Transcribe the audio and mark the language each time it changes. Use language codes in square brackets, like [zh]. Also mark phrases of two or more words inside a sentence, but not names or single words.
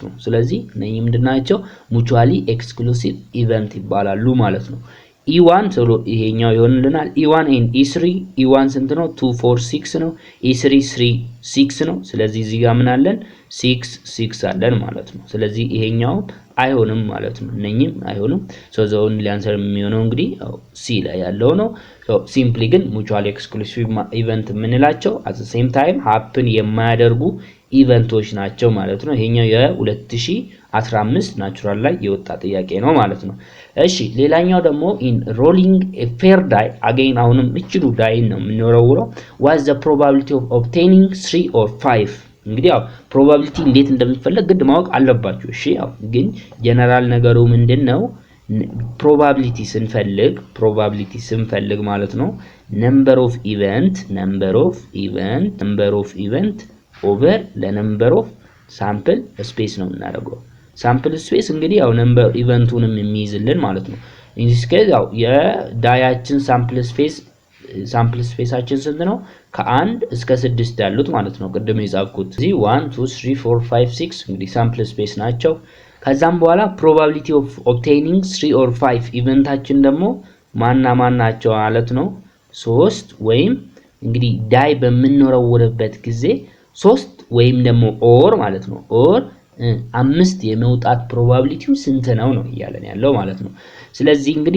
[am] ነው ስለዚህ ነኝ ምንድናቸው [en] mutually exclusive event [am] ይባላሉ ማለት ነው e1 ሶሎ ይሄኛው ይሆንልናል [en] e1 and e3 [am] e1 ስንት ነው 2 4 6 ነው e3 3 6 ነው ስለዚህ እዚህ ጋር ምን አለን 6 6 አለን ማለት ነው ስለዚህ ይሄኛው አይሆንም ማለት ነው እነኚህም አይሆንም [en] so the only answer [am] የሚሆነው እንግዲህ ሲ ላይ ያለው ነው [en] so simply [am] ግን [en] mutually exclusive event [am] ምንላቸው [en] at the same time happen [am] የማያደርጉ ኢቨንቶች ናቸው ማለት ነው ይሄኛው የ2015 ናቹራል ላይ የወጣ ጥያቄ ነው ማለት ነው እሺ ሌላኛው ደግሞ [en] in rolling a fair die again [am] አሁንም እችሉ ዳይ ነው የምንወረውረው [en] what the probability of obtaining 3 or 5 [am] እንግዲህ ያው probability እንዴት እንደሚፈለግ ግድ ማወቅ አለባችሁ እሺ ያው ግን ጀነራል ነገሩ ምንድነው probability ስንፈልግ ማለት ነው [en] number of event over the number of sample space [am] ነው እናደርገው [en] sample space [am] እንግዲህ ያው number ኢቨንቱንም የሚይዝልን ማለት ነው [en] in this case [am] ያው የዳያችን [en] sample spaceአችን [am] ስንት ነው ከ1 እስከ 6 ያሉት ማለት ነው ቅድም የጻፍኩት እዚህ 1 2 3 4 5 6 እንግዲህ [en] sample space [am] ናቸው ከዛም በኋላ [en] probability of obtaining 3 or 5 [am] ኢቨንታችን ደግሞ ማን ናቸው ማለት ነው 3 ወይም እንግዲህ ዳይ በመኖረውበት ጊዜ 3 ወይም ደግሞ ኦር ማለት ነው ኦር 5 የመውጣት ፕሮባቢሊቲው ስንት ነው ይያለን ያለው ማለት ነው ስለዚህ እንግዲህ